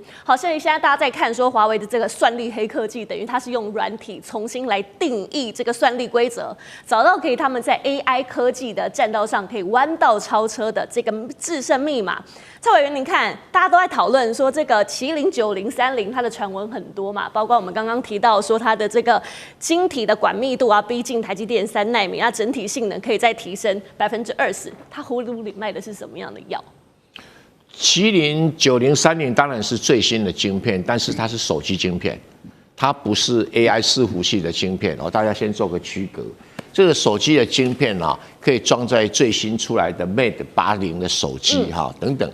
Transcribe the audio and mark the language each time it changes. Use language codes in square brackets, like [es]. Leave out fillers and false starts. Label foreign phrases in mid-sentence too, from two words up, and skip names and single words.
[zh] 好，所以現在大家在看說華為的這個算力黑科技，等於它是用軟體重新來定義這個算力規則，找到可以他們在 AI 科技的戰道上可以彎道超車的這個制勝密碼。蔡委員，您看，大家都在討論說這個麒麟9030它的傳聞很多嘛，包括我們剛剛提到說它的這個晶體的管密度啊，逼近台積電3 奈米，那整體性能可以再提升20%，它葫蘆裡賣的是什麼樣的藥？麒麟9030當然是最新的晶片，但是它是手機晶片，它不是 AI 伺服器的晶片哦，大家先做個區隔。這個手機的晶片啊，可以裝在最新出來的 Mate 80的手機哈等等。